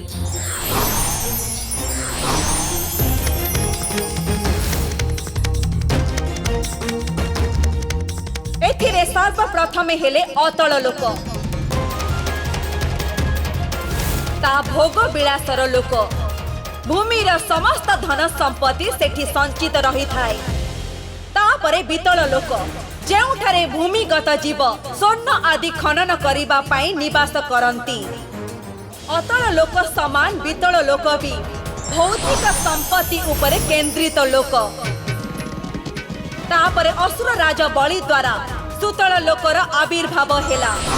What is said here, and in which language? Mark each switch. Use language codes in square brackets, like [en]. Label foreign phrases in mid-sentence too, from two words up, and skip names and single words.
[or] ଏଥିରେ ସର୍ବପ୍ରଥମ ହେଲେ ଅତଳ ଲୋକ। ତା ଭୋଗ ବିଳାସର ଲୋକ। ଭୂମିର ସମସ୍ତ ଧନ ସମ୍ପତ୍ତି ସେଠି ସଞ୍ଚିତ ରହି ଥାଏ। ତାପରେ ବିତଳ ଲୋକ ଯେଉଁଠାରେ ଭୂମିଗତ ଜୀବ ସ୍ୱର୍ଣ୍ଣ ଆଦି ଖନନ କରିବା ପାଇଁ ନିବାସ କରନ୍ତି। ଅତଳ ଲୋକ ସମାନ ବିତଳ ଲୋକ ବି ଭୌତିକ ସମ୍ପତ୍ତି ଉପରେ କେନ୍ଦ୍ରିତ ଲୋକ। ତାପରେ ଅସୁର ରାଜ ବଳି ଦ୍ୱାରା ସୁତଳ ଲୋକର ଆବିର୍ଭାବ ହେଲା।